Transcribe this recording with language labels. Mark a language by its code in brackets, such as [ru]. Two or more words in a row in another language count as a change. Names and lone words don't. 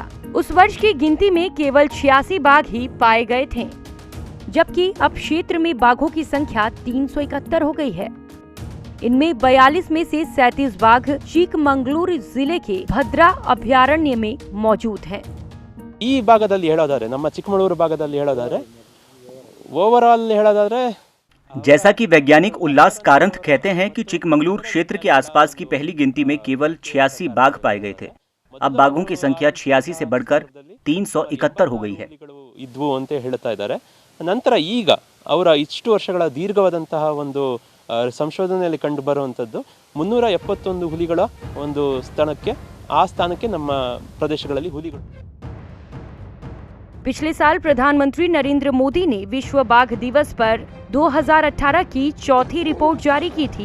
[hi] उस वर्ष की गिनती में केवल 86 बाघ ही पाए गए थे, जबकि अब क्षेत्र में बाघों की संख्या 371 हो गई है। इनमें 42 में से 37 बाघ चिकमंगलूर जिले के भद्रा अभयारण्य में मौजूद हैं। [kn] ಈ ಭಾಗದಲ್ಲಿ ಹೇಳೋದಾದ್ರೆ ನಮ್ಮ ಚಿಕ್ಕಮಗಳೂರು ಭಾಗದಲ್ಲಿ ಹೇಳೋದಾದ್ರೆ ओवरऑल ಹೇಳೋದಾದ್ರೆ [hi] जैसा कि वैज्ञानिक उल्लास कारंथ कहते हैं कि चिकमंगलूर क्षेत्र के आसपास की पहली गिनती में केवल 86 बाघ पाए गए थे। अब बाघों की संख्या 86 से बढ़कर 371 हो गई है। [kn] ಇದ್ವು ಅಂತ ಹೇಳ್ತಾ ಇದ್ದಾರೆ। ನಂತರ ಈಗ ಅವರ ಇಷ್ಟು ವರ್ಷಗಳ ದೀರ್ಘವಾದಂತಹ ಒಂದು ಸಂಶೋಧನೆಯಲ್ಲಿ ಕಂಡು ಬರುವಂತದ್ದು 371 ಹುಲಿಗಳ ಒಂದು ಸ್ಥಾನಕ್ಕೆ ನಮ್ಮ ಪ್ರದೇಶಗಳಲ್ಲಿ ಹುಲಿಗಳು। [hi] पिछले साल प्रधानमंत्री नरेंद्र मोदी ने विश्व बाघ दिवस पर 2018 की चौथी रिपोर्ट जारी की थी।